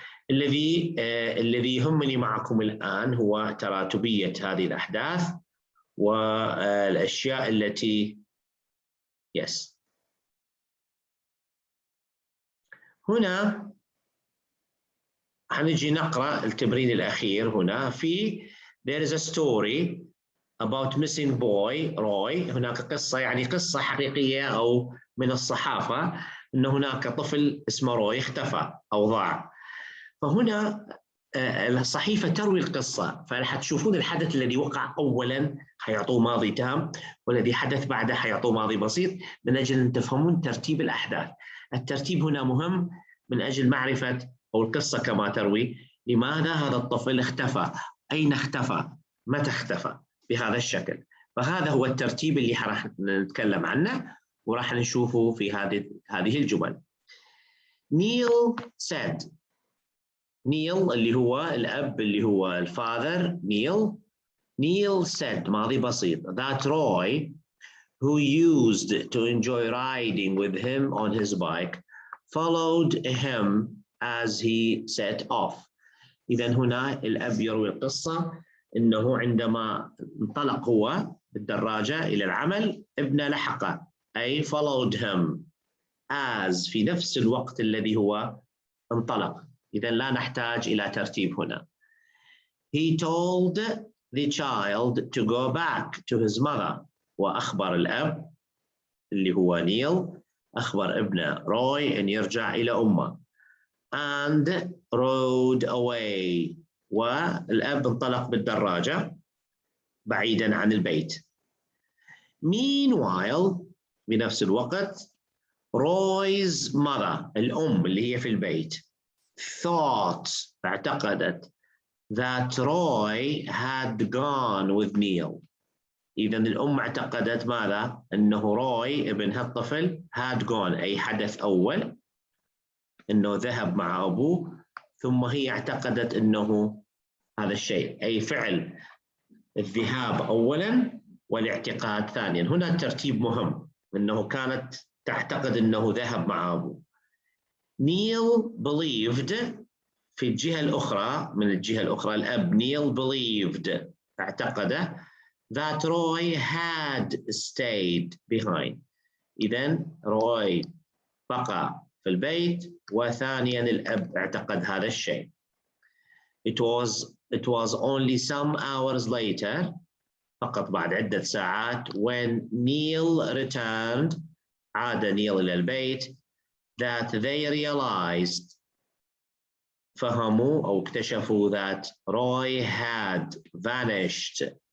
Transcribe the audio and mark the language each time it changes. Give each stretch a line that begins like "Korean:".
Arabic: الذي يهمني معكم الآن هو تراتبية هذه الأحداث والأشياء التي هنا حنجي نقرأ التمرين الأخير. هنا في
English: there is a story about missing boy Roy.
Arabic: هناك قصة يعني قصة حقيقية أو من الصحافة أن هناك طفل اسمه روي اختفى أو ضاع. فهنا الصحيفة تروي القصة فحتشوفون الحدث الذي وقع أولاً حيعطوه ماضي تام والذي حدث بعده حيعطوه ماضي بسيط من أجل أن تفهمون ترتيب الأحداث. الترتيب هنا مهم من أجل معرفة أو القصة كما تروي لماذا هذا الطفل اختفى، أين اختفى، متى اختفى بهذا الشكل. فهذا هو الترتيب اللي راح نتكلم عنه وراح نشوفه في هذه الجمل.
English: Neil said.
Arabic: نيل اللي هو الأب اللي هو الفاذر
English: Neil said
Arabic: ماضي بسيط
English: that Roy who used to enjoy riding with him on his bike followed him as he set off.
Arabic: إذن هنا الأب يروي القصة إنه عندما انطلق هو بالدراجة إلى العمل ابنه لحقه أي
English: followed him as
Arabic: في نفس الوقت الذي هو انطلق. إذن لا نحتاج إلى ترتيب هنا.
English: He told the child to go back to his mother.
Arabic: وأخبر الأب اللي هو نيل أخبر ابنه روي أن يرجع إلى أمه.
English: And rode away.
Arabic: والأب انطلق بالدراجة بعيداً عن البيت.
English: Meanwhile
Arabic: بنفس الوقت
English: Roy's mother
Arabic: الأم اللي هي في البيت
English: thought اعتقدت that Roy had gone with Neil.
Arabic: إذن الأم اعتقدت ماذا؟ أنه روي ابن هالطفل
English: had gone
Arabic: أي حدث أول أنه ذهب مع أبوه ثم هي اعتقدت أنه هذا الشيء أي فعل الذهاب أولاً والاعتقاد ثانياً. هنا الترتيب مهم أنه كانت تعتقد أنه ذهب مع أبوه. نيل believed في الجهة الأخرى، من الجهة الأخرى الأب نيل believed اعتقد that Roy had stayed behind. إذن روي بقى في البيت، وثانيا الأب اعتقد هذا الشيء.
English: It was only some hours later،
Arabic: فقط بعد عدة ساعات،
English: when Neil returned،
Arabic: عاد نيل إلى البيت،
English: that they realized،
Arabic: فهموا أو اكتشفوا
English: that Roy had vanished.